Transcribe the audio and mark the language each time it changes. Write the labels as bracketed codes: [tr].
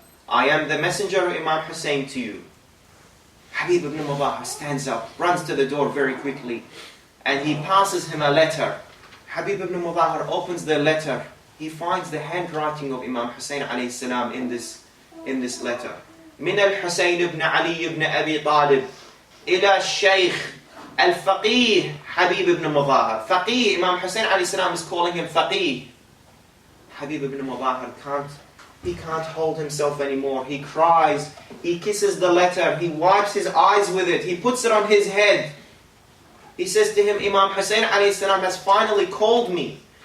[en] I am the messenger of Imam Hussain to you. Habib ibn Mudahir stands up, runs to the door very quickly, and he passes him a letter. Habib ibn Mudahir opens the letter. He finds the handwriting of Imam Hussain alayhi salam in this letter. [ar] من الحسين بن علي بن أبي طالب إلى الشيخ الفقيه Habib ibn Mudahir. [en] Faqih, Imam Hussain alayhi salam is calling him Faqih. Habib ibn Mudahir can't hold himself anymore. He cries, he kisses the letter, he wipes his eyes with it, he puts it on his head. He says to him, Imam Hussain alayhi salam has finally called me.